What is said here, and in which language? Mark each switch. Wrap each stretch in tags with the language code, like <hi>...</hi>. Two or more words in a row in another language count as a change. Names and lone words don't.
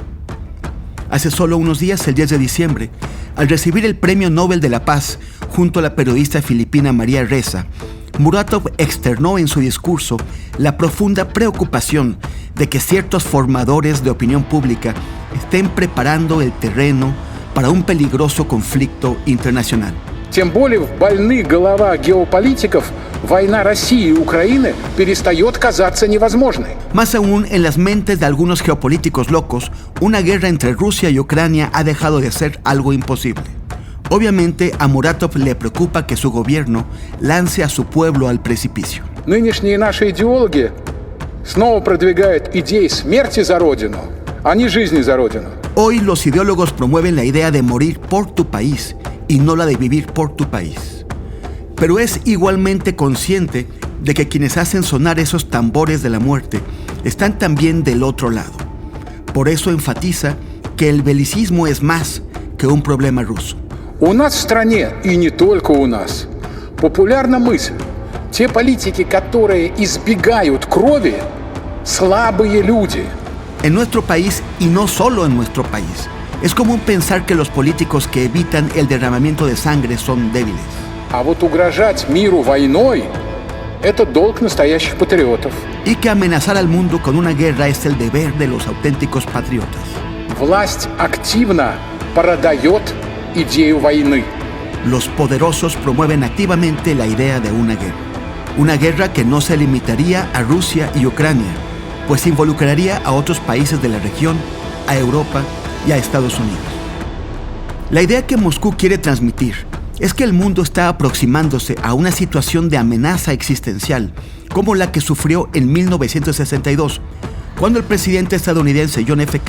<es>Hace solo unos días, el 10 de diciembre, al recibir el Premio Nobel de la Paz junto a la periodista filipina María Ressa, Muratov externó en su discurso la profunda preocupación de que ciertos formadores de opinión pública estén preparando el terreno para un peligroso conflicto internacional.</es> <ru>Тем более в больных головах геополитиков война России и Украины перестает казаться невозможной.</ru> <es>Más aún, en las mentes de algunos geopolíticos locos, una guerra entre Rusia y Ucrania ha dejado de ser algo imposible. Obviamente, a Muratov le preocupa que su gobierno lance a su pueblo al precipicio.</es> <ru>Нынешние наши идеологи снова продвигают идеи смерти за Родину, а не жизни за Родину.</ru> <es>Hoy los ideólogos promueven la idea de morir por tu país y no la de vivir por tu país. Pero es igualmente consciente de que quienes hacen sonar esos tambores de la muerte están también del otro lado. Por eso enfatiza que el belicismo es más que un problema ruso.</es> <ru>У нас в стране, и не только у нас, популярна мысль: те политики, которые избегают крови, слабые люди.</ru> <es>En nuestro país, y no solo en nuestro país, es común pensar que los políticos que evitan el derramamiento de sangre son débiles.</es> <ru>А вот угрожать миру войной – это долг настоящих патриотов.</ru> <es>Y que amenazar al mundo con una guerra es el deber de los auténticos patriotas.</es> <ru>Власть активно продает идею войны.</ru> <es>Los poderosos promueven activamente la idea de una guerra. Una guerra que no se limitaría a Rusia y Ucrania, pues involucraría a otros países de la región, a Europa y a Estados Unidos. La idea que Moscú quiere transmitir es que el mundo está aproximándose a una situación de amenaza existencial como la que sufrió en 1962, cuando el presidente estadounidense John F.</es>